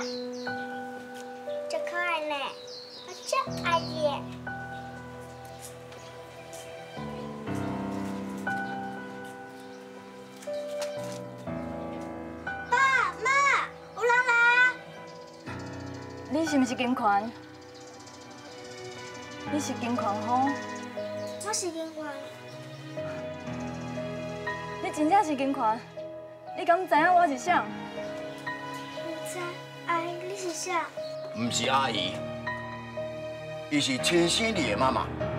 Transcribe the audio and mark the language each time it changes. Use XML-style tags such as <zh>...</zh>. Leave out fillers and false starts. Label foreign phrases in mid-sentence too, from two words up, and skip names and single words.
<nan>真可爱呢，我真爱你。爸妈，有人来。你是毋是金款？你是金款吼？我是金冠。你真正是金款？你敢知影我是啥？唔知，阿姨你是啥？唔是阿姨，伊是亲生你的妈妈。</nan>